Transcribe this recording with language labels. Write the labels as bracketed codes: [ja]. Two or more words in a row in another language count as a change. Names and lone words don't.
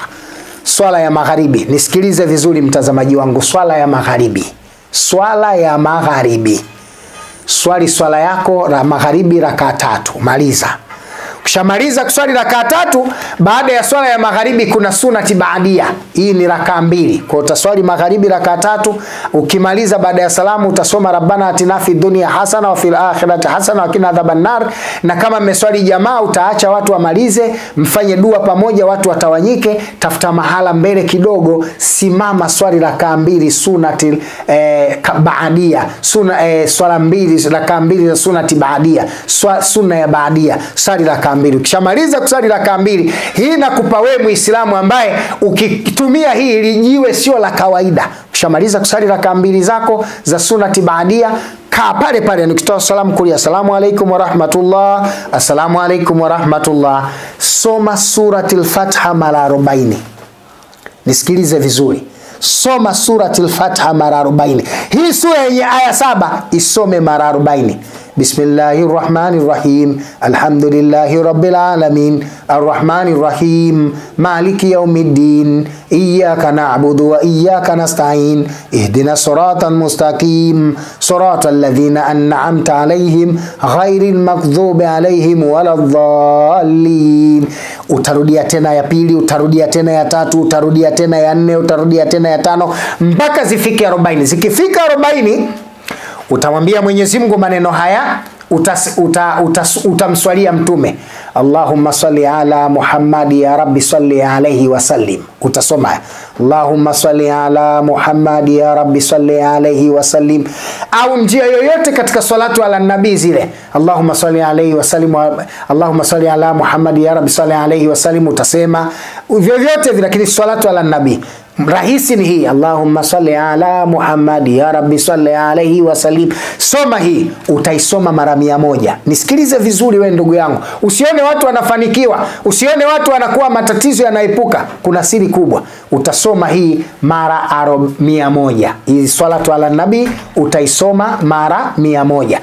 [sw] Swala ya magharibi, nisikilize vizuri mtazamaji wangu, swala ya magharibi, swala ya magharibi, swala yako la magharibi rakaa 3, maliza. Ukishamaliza kuswali rakaa 3, baada ya swala ya magharibi kuna sunati baadia. Hii ni rakaa 2. Kwa utaswali magharibi rakaa 3, ukimaliza baada ya salamu utasoma [ar] ربنا آتنا في الدنيا حسنة وفي الآخرة حسنة وقنا عذاب النار. [sw] Na kama mmeswali jamaa, utaacha watu wamalize, mfanye dua pamoja, watu watawanyike, tafuta mahala mbele kidogo, simama swali rakaa 2 sunati baadia, swala 2 rakaa 2 za sunati baadia, sunna ya baadia, swali rakaa 2. Ukishamaliza kusali rakaa 2, hii nakupa wewe Muislamu ambaye ukitumia hii lijiwe sio la kawaida. Ukishamaliza kusali rakaa 2 zako za sunati baadia, kaa pale pale, nikitoa salamu kulia [ar] السلام عليكم ورحمة الله, السلام عليكم ورحمة الله, [sw] soma suratul Fatiha mara 40. Nisikilize vizuri, soma suratul Fatiha mara 40. Hii sura yenye aya 7 isome mara 40. [ar] بسم الله الرحمن الرحيم الحمد لله رب العالمين الرحمن الرحيم مالك يوم الدين إياك نعبد وإياك نستعين اهدنا الصراط المستقيم صراط الذين أنعمت عليهم غير المغضوب عليهم ولا الضالين. [sw] Utarudia tena ya pili, utarudia tena ya 3, utarudia tena ya 4, utarudia tena ya 5 mpaka zifike 40. Zikifika 40, utamwambia Mwenyezi Mungu maneno haya, utamswalia mtume, [ar] اللهم صل على محمد يا رب صل عليه وسلم. Utasoma اللهم صل على محمد يا رب صل عليه وسلم, [sw] au njia yoyote katika [ar] الصلاة على النبي [sw] zile, [ar] اللهم صل عليه وسلم اللهم صل على محمد يا رب صل عليه وسلم, [sw] utasema vyovyote vile, lakini [ar] الصلاة على النبي [sw] Rahisi ni hii, [ar] اللهم صل على محمد يا رب صل عليه وسلم. [sw] Soma hii, utaisoma mara 100. Nisikilize vizuri wewe ndugu yangu. Usione watu wanafanikiwa, usione watu wanakuwa matatizo yanaepuka. Kuna siri kubwa. Utasoma hii mara 100. Hii [ar] الصلاة على النبي [sw] utaisoma mara 100.